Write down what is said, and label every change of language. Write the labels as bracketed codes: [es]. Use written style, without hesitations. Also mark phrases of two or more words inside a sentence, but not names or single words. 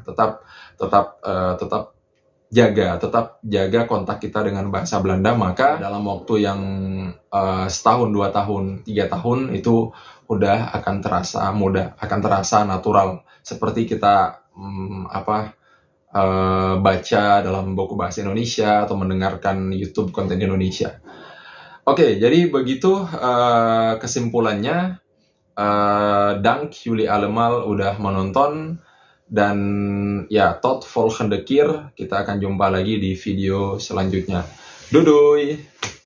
[id] Tetap jaga kontak kita dengan bahasa Belanda, maka dalam waktu yang setahun, 2 tahun, 3 tahun itu udah akan terasa mudah, akan terasa natural, seperti kita baca dalam buku bahasa Indonesia atau mendengarkan YouTube konten Indonesia. Oke, jadi begitu kesimpulannya. [nl] Dank jullie allemaal [id] udah menonton. Dan ya, [nl] tot volgende keer, [id] kita akan jumpa lagi di video selanjutnya. [nl] Doei!